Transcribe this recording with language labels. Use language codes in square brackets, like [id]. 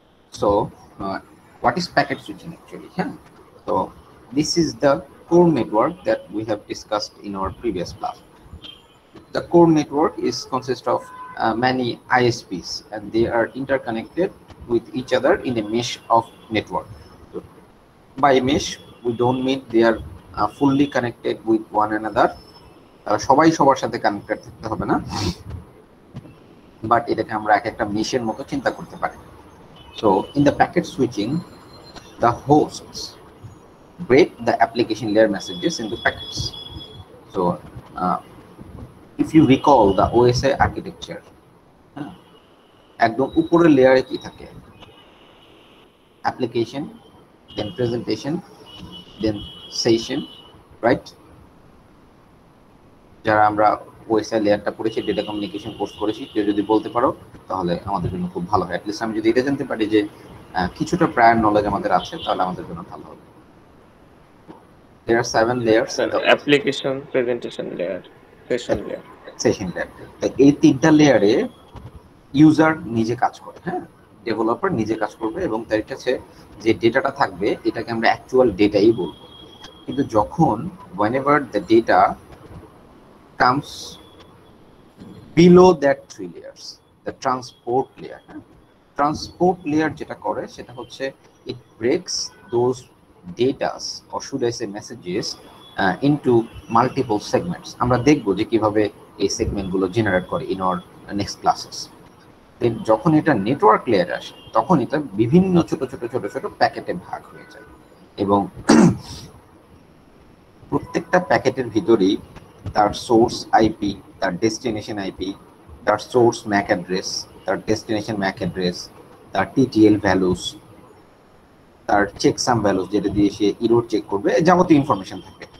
[en] So what is packet switching actually? Yeah. So this is the core network that we have discussed in our previous class. The core network is consist of many ISPs, and they are interconnected with each other in a mesh of network. So by mesh, we don't mean they are fully connected with one another. [bn] সবাই সবার সাথে connected থাকতে হবে না, but এটাকে আমরা একটা মেশের মতো চিন্তা করতে পারি। [en] So in the packet switching, the hosts break the application layer messages into packets. So if you recall the OSI architecture, [bn] একদম উপরের লেয়ারে কি থাকে? [en] Application, then presentation, then session, right? [bn] যারা আমরা ওএসআই লেয়ারটা পড়েছি, ডেটা কমিউনিকেশন কোর্স করেছি, কেউ যদি বলতে পারো তাহলে আমাদের জন্য খুব ভালো হয়। অ্যাটলিস্ট আমি যদি এটা জানতে পারি যে কিছুটা প্রায়র নলেজ আমাদের আছে, তাহলে আমাদের জন্য ভালো হবে। [en] There are 7 layers. Application, presentation layer, session layer. [bn] Session layer. এই তিনটা লেয়ারে ইউজার নিজে কাজ করে, হ্যাঁ, ডেভেলপার নিজে কাজ করবে এবং তার কাছে যে ডেটাটা থাকবে এটাকে আমরা অ্যাকচুয়াল ডেটাই বলবো। কিন্তু যখন [en] whenever the data comes below that 3 layers, the transport layer, transport layer [bn] যেটা করে সেটা হচ্ছে [en] it breaks those datas, or should I say messages, into multiple segments. [bn] আমরা দেখব যে কিভাবে এই সেগমেন্টগুলো জেনারেট করে [en] in our next classes. [bn] দেন যখন এটা নেটওয়ার্ক লেয়ারে আসে তখন এটা বিভিন্ন ছোট ছোট ছোট ছোট প্যাকেটে ভাগ হয়ে যায় এবং প্রত্যেকটা প্যাকেটের ভিতরেই তার সোর্স আইপি, তার ডেস্টিনেশন আইপি, তার সোর্স ম্যাক অ্যাড্রেস, তার ডেস্টিনেশন ম্যাক অ্যাড্রেস, তার টিটিএল ভ্যালুস, তার চেকসাম ভ্যালুস যেটা দিয়ে সে ইরোর চেক করবে, যাবতীয় ইনফরমেশন থাকে।